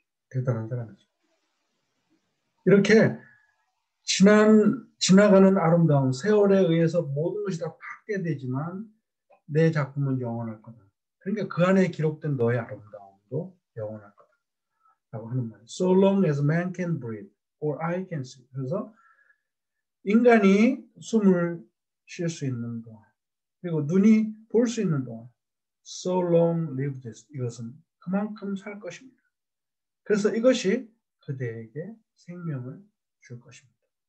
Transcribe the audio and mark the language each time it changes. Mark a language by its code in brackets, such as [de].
[ko] 대단한 사람이죠. 이렇게 지나가는 아름다운 세월에 의해서 모든 것이 다 파괴되지만 내 작품은 영원할 거다. 그러니까 그 안에 기록된 너의 아름다움도 영원할 거다. 라고 하는 말. [en] So long as man can breathe or I can see. [ko] 그래서 인간이 숨을 쉴 수 있는 동안 그리고 눈이 볼 수 있는 동안 [en] So long live this. [ko] 이것은 그만큼 살 것입니다. 그래서 이것이 그대에게 생명을 줄 것입니다.